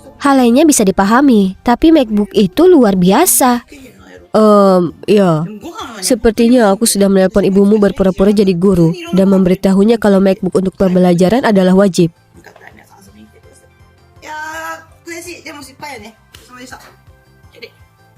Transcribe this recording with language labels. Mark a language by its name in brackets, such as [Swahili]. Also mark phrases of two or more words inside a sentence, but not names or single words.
[Indonesian] Hal lainnya bisa dipahami, tapi MacBook itu luar biasa. Ya. Sepertinya aku sudah menelpon ibumu berpura-pura jadi guru dan memberitahunya kalau MacBook untuk pembelajaran adalah wajib. Ya, [Japanese] 悔しい。でも失敗やね。お疲れ様でした。